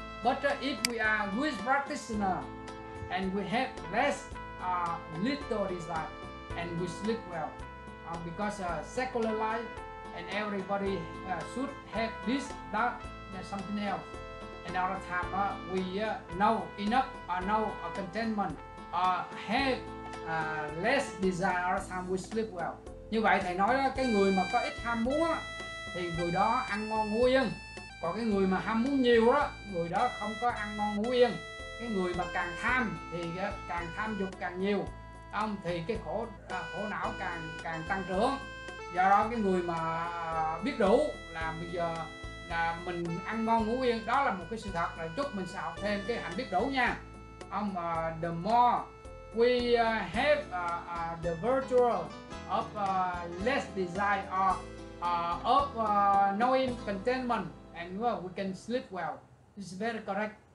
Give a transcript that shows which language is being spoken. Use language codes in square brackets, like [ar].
[en] But if we are good practitioner and we have less little desire and we sleep well, because secular life and everybody should have this, that, something else. Another time we know enough or know contentment or have less desire. Other time we sleep well. [vi] Như vậy thầy nói đó, cái người mà có ít ham muốn á, thì người đó ăn ngon ngủ yên. Còn cái người mà ham muốn nhiều đó, người đó không có ăn ngon ngủ yên. Cái người mà càng tham thì càng tham dục càng nhiều, thì cái khổ não càng tăng trưởng. Do đó cái người mà biết đủ là bây giờ là mình ăn ngon ngủ yên, đó là một cái sự thật. Là chúc mình sẽ học thêm cái hạnh biết đủ nha. [en] The more we have the virtue of less desire or of knowing contentment, and we can sleep well. This is very correct.